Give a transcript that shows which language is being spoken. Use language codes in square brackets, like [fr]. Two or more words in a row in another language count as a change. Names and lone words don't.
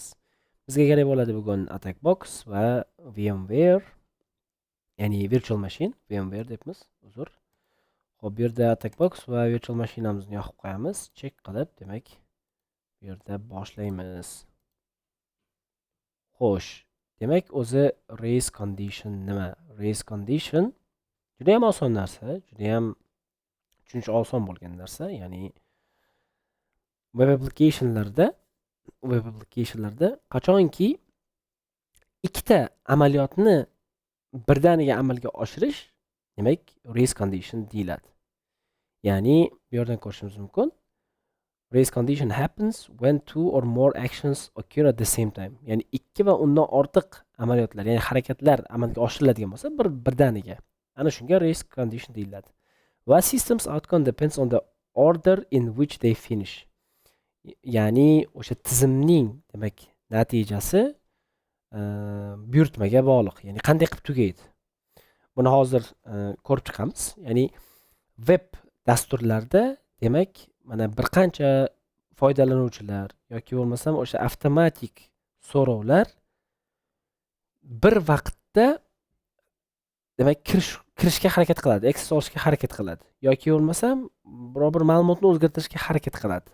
[uz] Bizga kerak bo'ladi bugun [en] attack box [uz] va VMware, ya'ni [en] virtual machine, [uz] VMware debmiz, uzr. Bu yerda [en] attack box [uz] va virtual mashinamizni yoqib qo'yamiz, check qilib, demak bu yerda boshlaymiz. Demak o'zi [en] race condition [uz] nima? [en] Race condition [uz] juda ham oson narsa, juda ham tushunish oson bo'lgan narsa, ya'ni [en] web applicationlarda [uz] qachonki ikkita amaliyotni birdaniga amalga oshirish, demak [en] race condition [uz] deyiladi. Ya'ni bu yerdan ko'rishimiz mumkin. [en] Race condition happens when two or more actions occur at the same time. [uz] Ya'ni ikki va undan ortiq amaliyotlar, ya'ni harakatlar amalga oshiriladigan bo'lsa, birdaniga. Ana shunga [en] race condition [uz] deyiladi. Va [en] systems outcome depends on the order in which they finish. [uz] Ya'ni o'sha tizimning demak natijasi buyurtmaga bog'liq. Ya'ni qanday qilib tugaydi. Buni hozir ko'rib chiqamiz. Ya'ni web dasturlarda demak mana bir qancha foydalanuvchilar yoki bo'lmasam o'sha avtomatik so'rovlar bir vaqtda demak kirishga harakat qiladi, access olishga harakat qiladi yoki bo'lmasam biror bir ma'lumotni o'zgartirishga harakat qiladi.